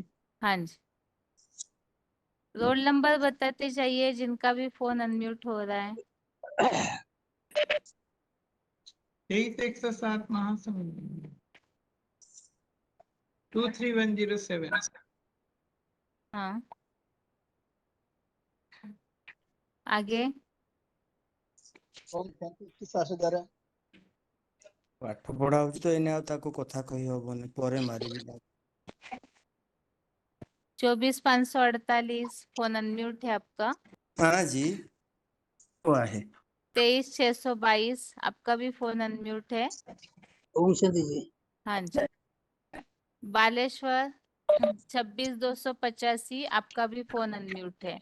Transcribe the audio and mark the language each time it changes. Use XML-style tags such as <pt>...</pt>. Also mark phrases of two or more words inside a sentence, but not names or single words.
<hi>हाँ जी, रोल नंबर बताते जाइए जिनका भी फोन अनम्यूट हो रहा है। 2307 महासमुंद 23107। हाँ, आगे</hi> <or>ପାଠ ପଢା ହଉଛି ତ ଏଇନେ ଆଉ ତାକୁ କଥା କହି ହବନି, ପରେ ମାରିବି ତାକୁ।</or> <hi>24548 फोन अनम्यूट है आपका। हाँ जी, हुआ है। 23622 आपका भी फोन अनम्यूट है। ओम शांति जी। हाँ जी। बालेश्वर 26285 आपका भी फोन अनम्यूट है।</hi>